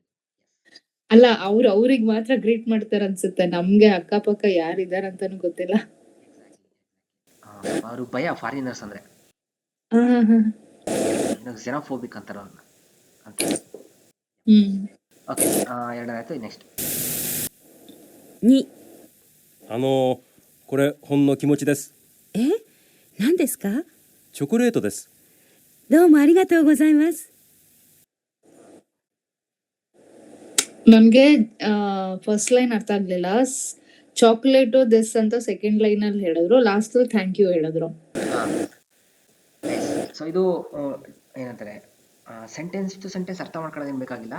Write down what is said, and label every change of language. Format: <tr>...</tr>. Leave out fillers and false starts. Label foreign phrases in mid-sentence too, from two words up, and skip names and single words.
<kn>ಅಲ್ಲ, ಅವ್ರಿಗೆ ಮಾತ್ರ ಗ್ರೀಟ್ ಮಾಡ್ತಾರ ಅನ್ಸುತ್ತೆ. ನಮ್ಗೆ ಅಕ್ಕಪಕ್ಕ ಯಾರಿದಾರ ಅಂತಾನು ಗೊತ್ತಿಲ್ಲ. ಅವರು ಭಯ ಫಾರಿನರ್ಸ್ ಅಂದ್ರೆ. ಹಾ ಹಾ ಹಾ. xenophobic ಅಂತಾರ ಅವ್ರನ್ನ ಅಂತ. ಓಕೆ, ಎರಡನೇದಾಯ್ತು. ನೆಕ್ಸ್ಟ್</kn> <ja>2、これほんの気持ちです。え、何ですか？チョコレートです。どうもありがとうございます。</ja> <kn>ನನ್ಗೆ</kn> <en>first line</en> <kn>ಅರ್ಥ ಆಗ್ಲಿಲ್ಲ.</kn> <ja>チョコレートです</ja> <kn>ಅಂತ</kn> <en>second line</en> <kn>ಅಲ್ಲಿ ಹೇಳಿದ್ರು,</kn> <en>last thank you</en> <kn>ಹೇಳಿದ್ರು. ಸೊ ಇದು ಏನಂತಾರೆ,</kn> <en>sentence to sentence</en> <kn>ಅರ್ಥ ಮಾಡ್ಕೊಳ್ಳೋದೇನು ಬೇಕಾಗಿಲ್ಲ.</kn>